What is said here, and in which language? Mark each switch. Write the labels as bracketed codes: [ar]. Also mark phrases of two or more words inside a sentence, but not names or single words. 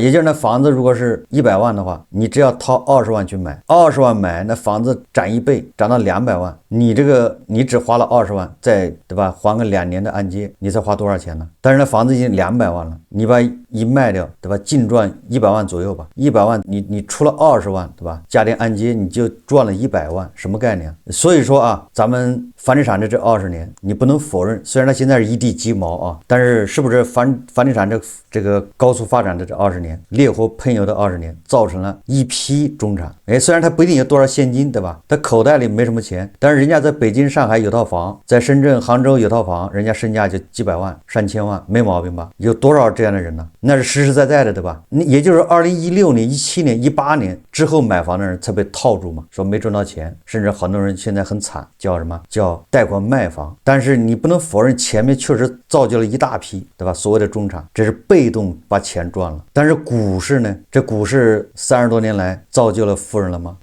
[zh] 也就是那房子如果是100萬的話，你只要掏20萬去買，20萬買，那房子漲1倍，漲到200萬，你只花了20萬，再對吧？還個2年的按揭，你才花多少錢呢？但是那房子已經200萬了，你把一賣掉，對吧？淨賺100萬左右吧，100萬你出了20萬，對吧？加點按揭你就賺了100萬，什麼概念？所以說啊，咱們房地產的這20年，你不能否認，雖然它現在是一地雞毛啊，但是不是房地產這個高速發展的這20年，烈火噴油的20年，造成了一批中產，雖然他不一定有多少現金，對吧？他口袋裡沒什麼錢，但是人家在北京、上海有套房，在深圳、杭州有套房，人家身價就幾百萬、3000萬，沒毛病吧？有多少這樣的人呢？那是實實在在的，對吧？也就是2016年、17年、18 年之後買房的人才被套住嘛，說沒賺到錢，甚至很多人現在很慘，叫什麼？叫貸款賣房。但是你不能否認前面確實造就了一大批，對吧？所謂的中產，這是被動把錢賺了。但是股市呢？這股市30多年來造就了富人了嗎？